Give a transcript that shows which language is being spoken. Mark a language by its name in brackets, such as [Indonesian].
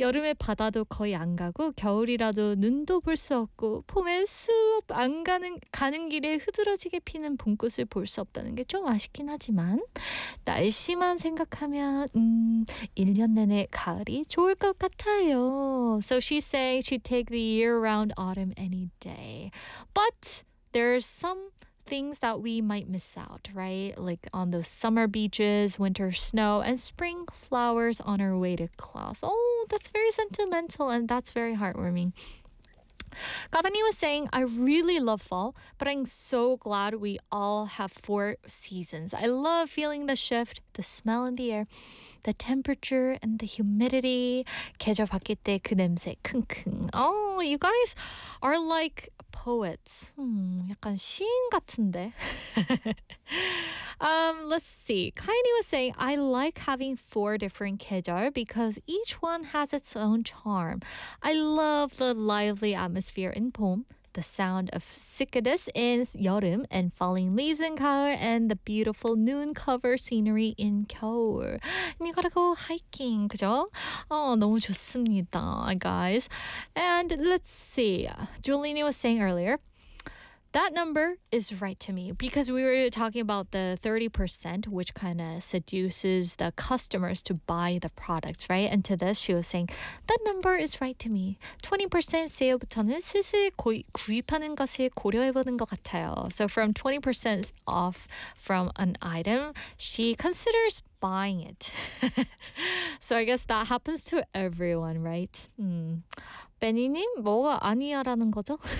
[Korean] 여름에 바다도 거의 안 가고 겨울이라도 눈도 볼 수 없고 봄에 수업 안 가는 길에 흐드러지게 피는 봄꽃을 볼 수 없다는 게 좀 아쉽긴 하지만 날씨만 생각하면 1년 내내 가을이 좋을 것 같아요. [English] So she say she'd take the year-round autumn any day. But there's some things that we might miss out, right? Like on those summer beaches, winter snow, and spring flowers on our way to class. Oh, that's very sentimental and that's very heartwarming. Gabani was saying, I really love fall, but I'm so glad we all have four seasons. I love feeling the shift, the smell in the air, the temperature and the humidity. [Korean] 계절 바뀔 때 그 냄새, 킁킁. [English] Oh, you guys are like poets. [Korean] 약간 시인 같은데. [English] let's see. Kaini was saying, I like having four different 계절 because each one has its own charm. I love the lively atmosphere in 봄, the sound of cicadas in 여름 and falling leaves in 가을 and the beautiful noon cover scenery in 겨울. And you gotta go hiking, [Korean] 그죠? [English] Oh, [Korean] 너무 좋습니다, [English] guys. And let's see. Julini was saying earlier, that number is right to me because we were talking about the 30%, which kind of seduces the customers to buy the products, right? And to this, she was saying, that number is right to me. [Korean] 20% sale부터는 슬슬 구입하는 것을 고려해보는 것 같아요. [English] So from 20% off from an item, she considers buying it. So I guess that happens to everyone, right? Hmm. [Korean] 베니님, 뭐가 아니야라는 거죠?